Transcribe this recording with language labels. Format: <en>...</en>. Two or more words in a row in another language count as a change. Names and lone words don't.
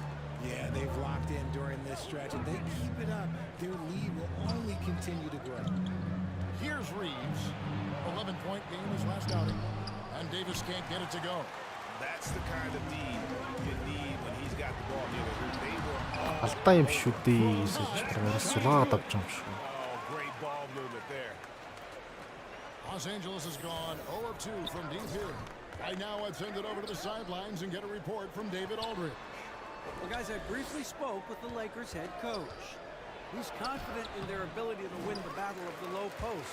<en>Yeah, they've locked in during this stretch. If they keep it up, their lead will only continue to grow. Here's Reeves. 11-point game his last outing. And Davis can't get it to go. That's the kind of lead you need when he's got the ball. They were</en> <mn>Алдаа юм шүү дээ. Сулаад авч юм шүү.</mn> <en>Great ball movement there. Los Angeles has gone 0 of 2 from deep here. Right now, I'd send it over to the sidelines and get a report from David Aldridge. Well, guys, I briefly spoke with the Lakers head coach. He's confident in their ability to win the battle of the low post.</en>